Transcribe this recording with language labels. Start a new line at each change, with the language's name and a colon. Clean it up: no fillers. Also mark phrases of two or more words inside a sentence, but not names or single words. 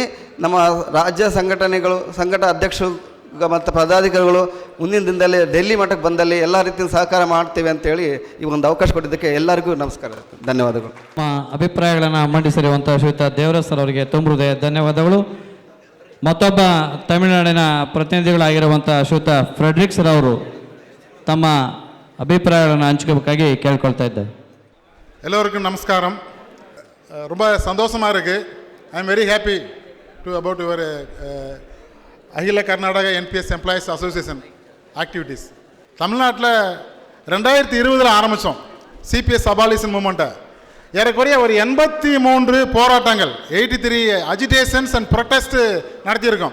Kannada: ನಮ್ಮ ರಾಜ್ಯ ಸಂಘಟನೆಗಳು, ಸಂಘಟ ಅಧ್ಯಕ್ಷರು ಮತ್ತು ಪದಾಧಿಕಾರಿಗಳು ಮುಂದಿನ ದಿನದಲ್ಲಿ ಡೆಲ್ಲಿ ಮಟ್ಟಕ್ಕೆ ಬಂದಲ್ಲಿ ಎಲ್ಲ ರೀತಿಯ ಸಹಕಾರ ಮಾಡ್ತೇವೆ ಅಂತೇಳಿ ಈ ಒಂದು ಅವಕಾಶ ಕೊಟ್ಟಿದ್ದಕ್ಕೆ ಎಲ್ಲರಿಗೂ ನಮಸ್ಕಾರ, ಧನ್ಯವಾದಗಳು. ನಮ್ಮ ಅಭಿಪ್ರಾಯಗಳನ್ನು ಮಂಡಿಸಿರುವಂಥ ಶ್ರೀಯುತ ದೇವರಾಜ್ ಸರ್ ಅವರಿಗೆ ತುಂಬ ಹೃದಯ ಧನ್ಯವಾದಗಳು. ಮತ್ತೊಬ್ಬ ತಮಿಳುನಾಡಿನ ಪ್ರತಿನಿಧಿಗಳಾಗಿರುವಂಥ ಶ್ರೀಯುತ ಫ್ರೆಡ್ರಿಕ್ ಸರ್ ಅವರು ತಮ್ಮ ಅಭಿಪ್ರಾಯಗಳನ್ನು ಹಂಚ್ಕೋಬೇಕಾಗಿ ಕೇಳ್ಕೊಳ್ತಾ ಇದ್ದಾರೆ.
Tamil: எல்லோருக்கும் நமஸ்காரம். ரொம்ப சந்தோஷமாக இருக்குது.
English: I am very happy to about your Akhila Karnataka NPS Employees Association activities.
Tamil: தமிழ்நாட்டில் 2020 ஆரம்பித்தோம் CPS
English: abolition movement.
Tamil: ஏறக்குறைய ஒரு 83 போராட்டங்கள், 83
English: agitations and protest
Tamil: நடத்தியிருக்கோம்.